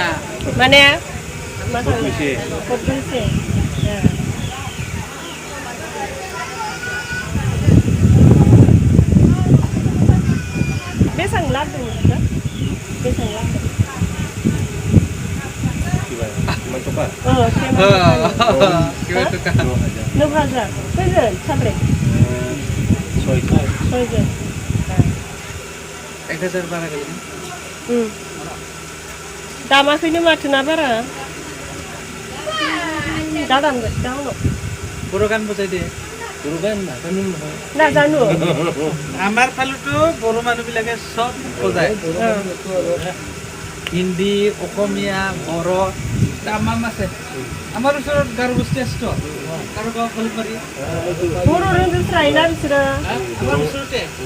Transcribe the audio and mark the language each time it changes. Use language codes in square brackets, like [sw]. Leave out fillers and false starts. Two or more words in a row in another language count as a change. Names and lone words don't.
[brx] माने मा खालामनो खबनोसै बेसेबां लादों नोंसोर बेसेबां लादों नों हाजार खैजोन साब्रै सयजोन 1000 बारा गैया दामाखैनो माथो ना बारा दा दामगोन दा उनाव बर' गान बजाय दे [as] नाजानो আমাৰ ফালেতো বড়ো মানুহবিলাকে চব বজায় হিন্দী অসমীয়া বড় তামাম আছে আমাৰ ওচৰত গাৰো গোষ্ঠী আছে তো গাৰো গাঁও ফলবাৰী [brx] बर' रोंजोबस्रायोना बिसोरो [as] আমাৰ ওচৰতে